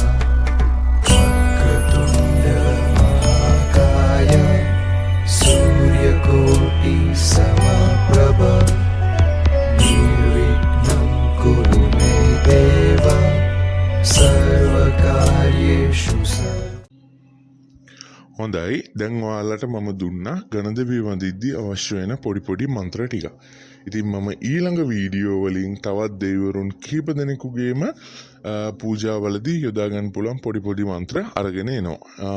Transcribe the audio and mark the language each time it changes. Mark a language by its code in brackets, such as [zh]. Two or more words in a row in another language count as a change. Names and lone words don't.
[sa] वक्रतुण्ड महाकाय सूर्यकोटि समप्रभ निर्विघ्नं कुरु मे देव सर्वकार्येषु [si] හොඳයි දැන් ඔයාලට මම දුන්නා ගණදවී වඳිද්දී අවශ්‍ය වෙන පොඩි මන්ත්‍ර ටික. ඉතින් මම ඊළඟ වීඩියෝ වලින් තවත් දෙවිවරුන් කීප දෙනෙකුගේම පූජාවලදී යොදා ගන්න පුළුවන් පොඩි මන්ත්‍ර අරගෙන එනවා.